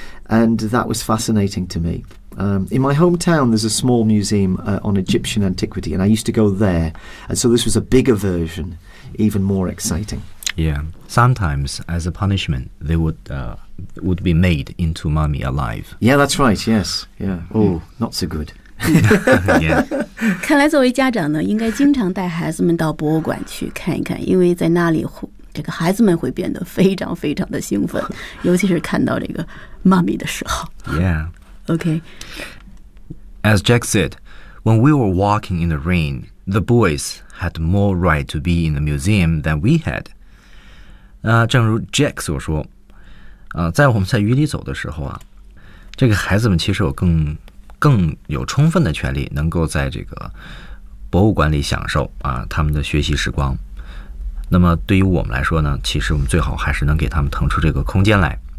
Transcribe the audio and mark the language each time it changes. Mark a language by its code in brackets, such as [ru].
[en] And that was fascinating to me. In my hometown, there's a small museum on Egyptian antiquity, and I used to go there. And so this was a bigger version, even more exciting. Yeah, sometimes as a punishment, they would be made into mummy alive. Yeah, that's right, yes. Yeah. Oh, not so good. Yeah. [zh] 看来作为家长呢，应该经常带孩子们到博物馆去看一看，因为在那里这个孩子们会变得非常非常的兴奋，尤其是看到这个妈咪的时候。 [en] Yeah. Okay. As Jack said, when we were walking in the rain, the boys had more right to be in the museum than we had. [zh] 正如 Jack 所说，在我们在雨里走的时候啊，这个孩子们其实有更有充分的权利能够在这个博物馆里享受啊他们的学习时光。那么对于我们来说呢，其实我们最好还是能给他们腾出这个空间来。